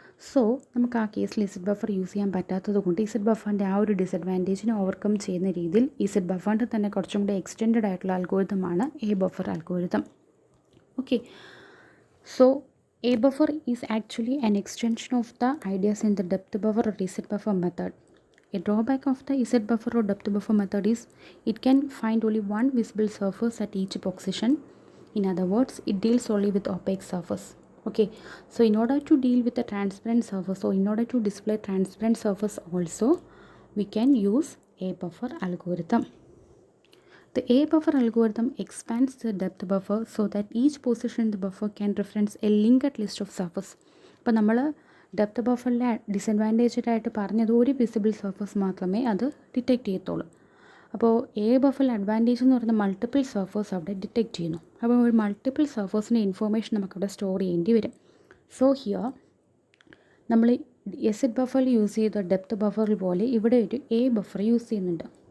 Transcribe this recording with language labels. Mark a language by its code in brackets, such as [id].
[ml] So നമുക്ക് ആ കേസിൽ ഇസഡ് ബഫർ യൂസ് ചെയ്യാൻ പറ്റാത്തത് കൊണ്ട് ഇസഡ് ബഫറിൻ്റെ ആ ഒരു ഡിസഡ്വാൻറ്റേജിനെ ഓവർകം ചെയ്യുന്ന രീതിയിൽ ഇസഡ് ബഫറിൻ്റെ തന്നെ കുറച്ചും കൂടെ എക്സ്റ്റെൻഡഡ് ആയിട്ടുള്ള അൽഗോരിതമാണ് A buffer algorithm. [en] Okay, so A buffer is actually an extension of the ideas in the depth buffer or Z buffer method. A drawback of the Z buffer or depth buffer method is it can find only one visible surface at each position. In other words, it deals only with opaque surface. Okay, so in order to deal with a transparent surface, or in order to display transparent surface also, we can use A buffer algorithm. The A buffer algorithm expands the depth buffer so that each position in the buffer can reference a linked list of surface. [ml] അപ്പോൾ നമ്മൾ depth ബഫറിലെ ഡിസഡ്വാൻറ്റേജഡ് ആയിട്ട് പറഞ്ഞത് ഒരു visible surface മാത്രമേ അത് detect ചെയ്യത്തുള്ളൂ. അപ്പോൾ A ബഫറിൽ advantage എന്ന് പറയുന്നത് മൾട്ടിപ്പിൾ സർഫേഴ്സ് അവിടെ ഡിറ്റക്റ്റ് ചെയ്യുന്നു. അപ്പോൾ ഒരു മൾട്ടിപ്പിൾ സർഫേഴ്സിൻ്റെ ഇൻഫോർമേഷൻ നമുക്കവിടെ സ്റ്റോർ ചെയ്യേണ്ടി വരും. സോ ഹിയർ നമ്മൾ ഇസഡ് ബഫറിൽ യൂസ് ചെയ്ത ഡെപ്ത് ബഫറിൽ പോലെ ഇവിടെ ഒരു എ ബഫർ യൂസ് ചെയ്യുന്നുണ്ട്.